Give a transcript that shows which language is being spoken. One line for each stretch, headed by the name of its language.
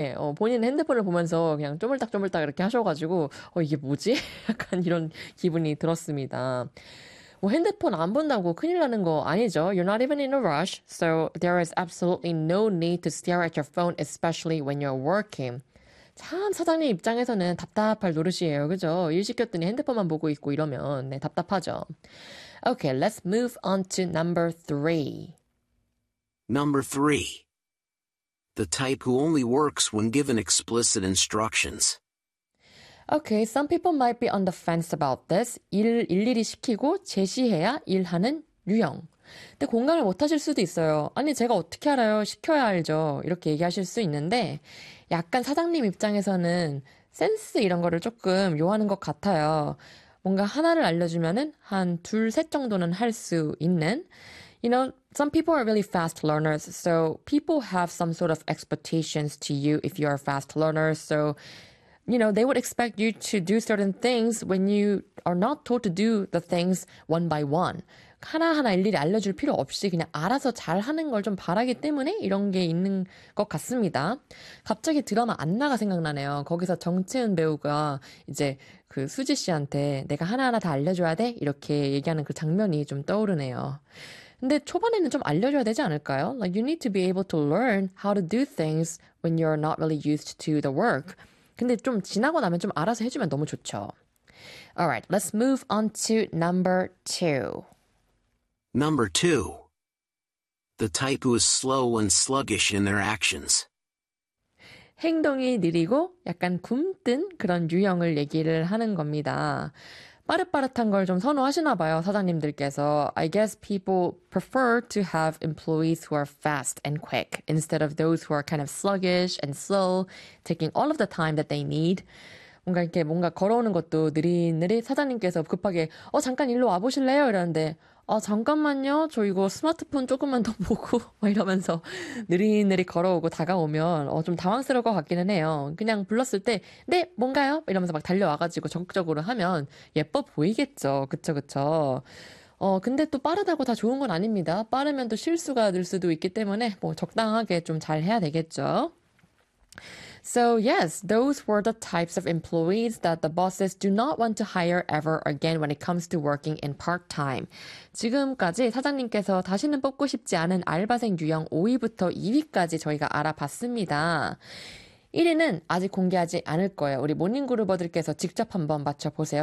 Korean: 예, 본인 핸드폰을 보면서 그냥 쪼물딱쪼물딱 이렇게 하셔가지고, 이게 뭐지? 약간 이런 기분이 들었습니다. 뭐 핸드폰 안 본다고 큰일 나는 거 아니죠?
English: You're not even in a rush, so there is absolutely no need to stare at your phone, especially when you're working.
Korean: 참, 사장님 입장에서는 답답할 노릇이에요. 그죠? 일 시켰더니 핸드폰만 보고 있고 이러면, 네, 답답하죠.
English: Okay, let's move on to number three. Number three, the type who only works when given explicit instructions. Okay, some people might be on the fence about this.
Korean: 일 일일이 시키고 제시해야 일하는 유형. 근데 공감을 못 하실 수도 있어요. 아니, 제가 어떻게 알아요? 시켜야 알죠. 이렇게 얘기하실 수 있는데, 약간 사장님 입장에서는 센스 이런 거를 조금 요하는 것 같아요. 뭔가 하나를 알려주면은 한 둘, 셋 정도는 할수 있는.
English: You know, some people are really fast learners, so people have some sort of expectations to you if you are a fast learner. So, you know, they would expect you to do certain things when you are not told to do the things one by one.
Korean: 하나하나 일일이 알려줄 필요 없이 그냥 알아서 잘하는 걸좀 바라기 때문에 이런 게 있는 것 같습니다. 갑자기 드라마 안나가 생각나네요. 거기서 정채은 배우가 이제 그 수지 씨한테 내가 하나하나 다 알려줘야 돼? 이렇게 얘기하는 그 장면이 좀 떠오르네요. 근데 초반에는 좀 알려줘야 되지 않을까요?
English: Like you need to be able to learn how to do things when you're not really used to the work.
Korean: 근데 좀 지나고 나면 좀 알아서 해주면 너무 좋죠.
English: Alright, let's move on to number two. Number two, the type who is slow and sluggish in their actions.
Korean: 행동이 느리고 약간 굼뜬 그런 유형을 얘기를 하는 겁니다. 빠릇빠릇한 걸좀 선호하시나 봐요, 사장님들께서.
English: I guess people prefer to have employees who are fast and quick instead of those who are kind of sluggish and slow, taking all of the time that they need.
Korean: 뭔가 이렇게 뭔가 걸어오는 것도 느릿느릿 사장님께서 급하게, 잠깐 일로 와보실래요? 이러는데, 잠깐만요. 저 이거 스마트폰 조금만 더 보고, 막 이러면서 느릿느릿 걸어오고 다가오면, 좀 당황스러울 것 같기는 해요. 그냥 불렀을 때, 네, 뭔가요? 이러면서 막 달려와가지고 적극적으로 하면 예뻐 보이겠죠. 그쵸, 그쵸. 근데 또 빠르다고 다 좋은 건 아닙니다. 빠르면 또 실수가 늘 수도 있기 때문에, 뭐, 적당하게 좀잘 해야 되겠죠.
English: So, yes, those were the types of employees that the bosses do not want to hire ever again when it comes to working in part-time.
Korean: 지금까지 사장님께서 다시는 뽑고 싶지 않은 알바생 유형 5위부터 2위까지 저희가 알아봤습니다. 1위는 아직 공개하지 않을 거예요. 우리 모닝그루버들께서 직접 한번 맞춰보세요.